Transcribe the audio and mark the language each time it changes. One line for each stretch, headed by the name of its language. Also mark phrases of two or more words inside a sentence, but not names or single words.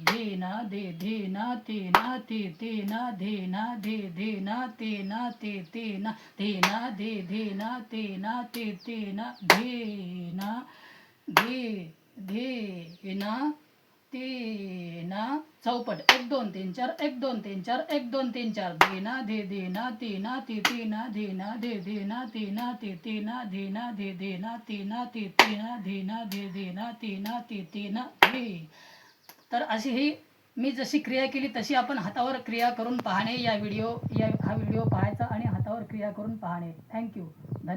Marathi: धी ना, धी ना, ती ना, ती ना, धी ना, धी ना, ती ना, ती ना, धी ना, धी ना, ती ना, ती ना, धी ना, धी ना, ती ना. चौपट 1 2 3 4 1 2 3 4 1 2 3 4. धी ना, धी ना, ती ना, ती ना, धी ना, धी ना, ती ना, ती ना, धी ना, धी ना, ती ना, ती ना, धी ना, धी ना, ती ना, ती ना, धी. तर अशी ही मी जशी क्रिया केली तशी आपण हातावर क्रिया करून पाहणे. हा व्हिडिओ पाहायचा आणि हातावर क्रिया करून पाहणे. थँक्यू. धन्यवाद.